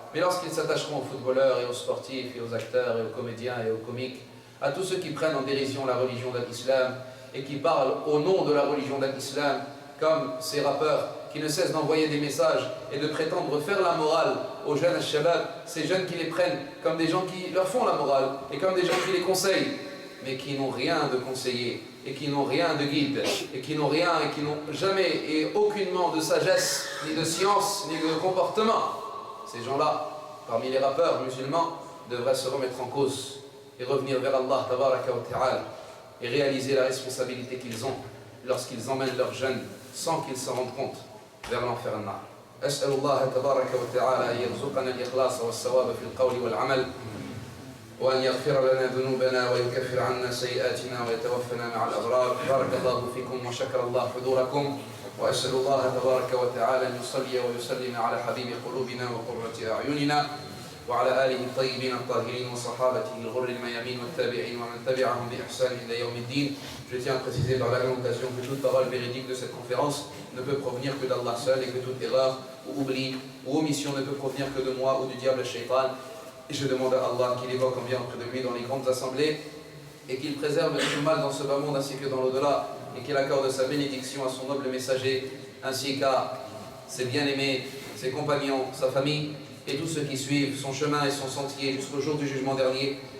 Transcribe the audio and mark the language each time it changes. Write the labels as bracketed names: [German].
[French] Mais lorsqu'ils s'attacheront aux footballeurs et aux sportifs et aux acteurs et aux comédiens et aux comiques, à tous ceux qui prennent en dérision la religion de l'islam et qui parlent au nom de la religion de l'islam, comme ces rappeurs qui ne cessent d'envoyer des messages et de prétendre faire la morale aux jeunes al-shabab, ces jeunes qui les prennent comme des gens qui leur font la morale et comme des gens qui les conseillent, mais qui n'ont rien de conseiller et qui n'ont rien de guide et qui n'ont rien et qui n'ont jamais et aucunement de sagesse, ni de science, ni de comportement. Ces gens-là, parmi les rappeurs musulmans, devraient se remettre en cause et revenir vers Allah tabaraka wa ta'ala et réaliser la responsabilité qu'ils ont lorsqu'ils emmènent leurs jeunes sans qu'ils s'en rendent compte vers l'enfer al-nar. [Arabic] أسأل الله تبارك وتعالى أن يرزقنا الإخلاص والصواب في القول والعمل وأن يغفر لنا ذنوبنا ويكفر عنا سيئاتنا ويتوفنا مع الأبرار. بارك الله فيكم وشكر الله حضوركم وأسأل الله تبارك وتعالى أن يصلي ويسلم على حبيب قلوبنا وقرة أعيننا وعلى آله الطيبين الطاهرين وصحابته الغر الميامين والتابعين ومن تبعهم بإحسان إلى يوم الدين. [French] Je tiens à préciser par la même occasion que toute parole véridique de cette conférence ne peut provenir que d'Allah seul et que toute erreur ou oubli ou omission ne peut provenir que de moi ou du diable shaitan. Et je demande à Allah qu'il évoque en bien auprès de lui dans les grandes assemblées et qu'il préserve de tout mal dans ce bas monde ainsi que dans l'au-delà et qu'il accorde sa bénédiction à son noble messager ainsi qu'à ses bien-aimés, ses compagnons, sa famille et tous ceux qui suivent son chemin et son sentier jusqu'au jour du jugement dernier.